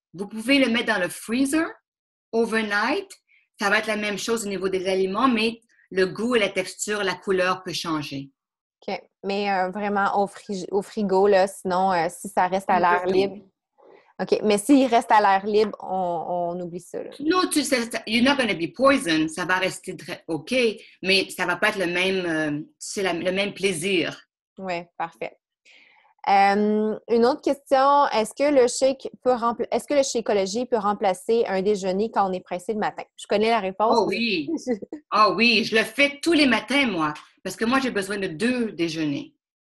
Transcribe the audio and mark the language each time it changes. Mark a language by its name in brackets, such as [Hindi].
[French] Vous pouvez le mettre dans le freezer overnight. Ça va être la même chose au niveau des aliments, mais le goût et la texture, la couleur peut changer. OK. Mais vraiment au frigo, là, sinon, si ça reste à l'air libre. OK. Mais s'il reste à l'air libre, on oublie ça. Là. [English] Non, you're not going to be poison. [French] Ça va rester OK, mais ça va pas être le même, le même plaisir. Oui, parfait. Une autre question, est-ce que le Shakeology peut remplacer un déjeuner quand on est pressé le matin? Je connais la réponse, Oh mais oui, oh oui, je le fais tous les matins, moi, parce que moi, j'ai besoin de 2 déjeuners.